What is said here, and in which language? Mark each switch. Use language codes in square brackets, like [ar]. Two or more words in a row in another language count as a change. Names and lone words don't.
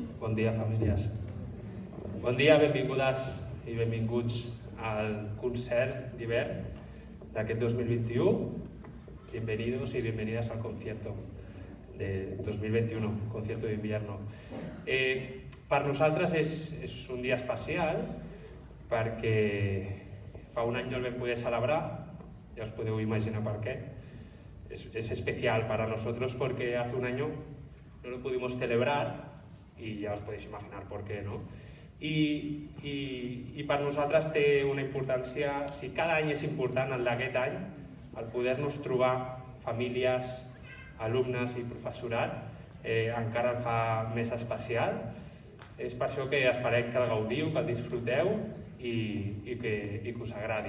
[ca] Bon dia, famílies. Bon dia, benvingudes i benvinguts al concert d'hivern d'aquest 2021. [es] Bienvenidos y bienvenidas al concierto de 2021, concierto de invierno. [ca] Per nosaltres és un dia especial perquè fa un any no el vam poder celebrar, ya os podeu imaginar per què. [es] Es especial para nosotros porque hace un año no lo pudimos celebrar y ya os podéis imaginar por qué, ¿no? [ca] I per nosaltres té una importància, si cada any és important el d'aquest any, el poder-nos trobar famílies, alumnes i professorat, encara el fa més especial. És per això que esperem que el gaudiu, que el disfruteu i que us agradi.